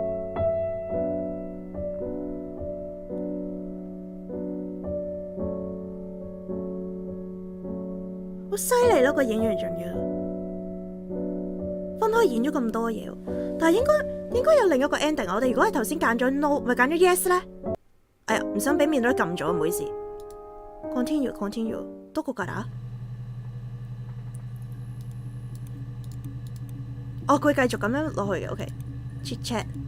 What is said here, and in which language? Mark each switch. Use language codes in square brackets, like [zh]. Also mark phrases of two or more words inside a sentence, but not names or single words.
[yue] 好犀利咯，個演員仲要分開演咗咁多嘢，但係應該有另一個 ending。我哋如果係頭先揀咗 no， 咪揀咗 yes 咧？哎呀，唔想俾面都撳咗，唔好意思。Continue。 [ja] どこから？ [yue] 哦，佢繼續咁樣落去嘅 ，OK。 [en] Chit chat。